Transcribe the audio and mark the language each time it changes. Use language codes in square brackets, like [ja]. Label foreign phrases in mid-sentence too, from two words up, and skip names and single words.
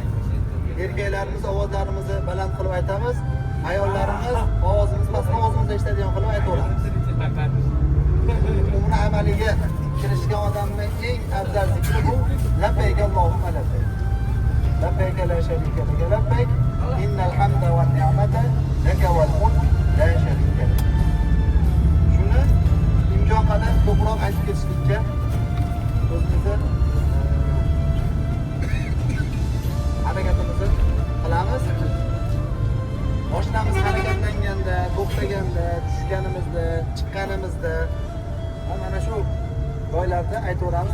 [uz] Erkaklarimiz ovozlarimizni baland qilib aytamiz, ayollarimiz ovozimizni past, ovozimizni eshitadigan qilib aytaveramiz. Umra amaliga kirishgan odamning eng afzal zikri bu [ar] لبيك اللهم لبيك. لبيك لا شريك لك لبيك، إن الحمد والنعمة لك والملك لا شريك لك. [uz] Shuni imkon qadar ko'proq aytib ketishlikka o'zimizni harakatimizni qilamiz. Mashinamiz harakatlanganda, to'xtaganda, tushganimizda, chiqqanimizda mana shu joylarda aytaveramiz.